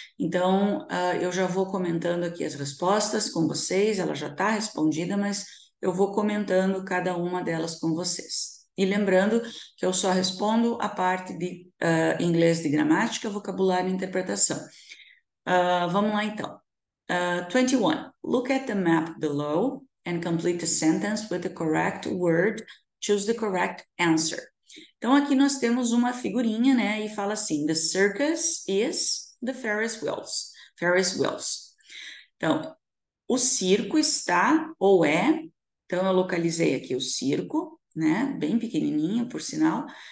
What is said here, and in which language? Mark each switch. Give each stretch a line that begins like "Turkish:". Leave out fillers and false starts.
Portuguese: Então, eu já vou comentando aqui as respostas com vocês, ela já está respondida, mas eu vou comentando cada uma delas com vocês. E lembrando que eu só respondo a parte de inglês de gramática, vocabulário e interpretação. Vamos lá, então. 21.
English: Look at the map below and complete the sentence with the correct word. Choose the correct answer.
Portuguese: Então, aqui nós temos uma figurinha, né? E fala assim:
English: The circus is the Ferris wheels.
Portuguese: Ferris wheels. Então, o circo está ou é. Então, eu localizei aqui o circo, né? Bem pequenininho, por sinal.